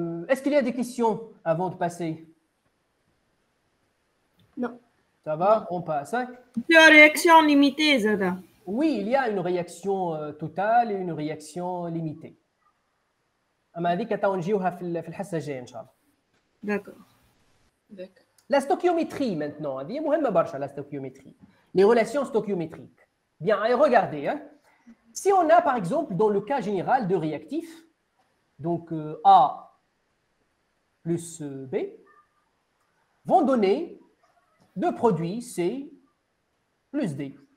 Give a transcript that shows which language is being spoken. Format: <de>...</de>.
<fr>Est-ce qu'il y a des questions avant de passer? Non. Ça va, on passe. Hein? Une réaction limitée, Zada. Oui, il y a une réaction totale et une réaction limitée.</fr> <ar>أما هذيك تاو نجيوها في الحصة الجاية إن شاء الله.</ar> <fr>D'accord. La stoichiométrie maintenant,</fr> <ar>هذه مهمة برشا</ar> <fr>la stoichiométrie. Les relations stoichiométriques. Bien, allez, regardez. Hein? Si on a par exemple dans le cas général deux réactifs, donc A plus B, vont donner deux produits C plus D.</fr>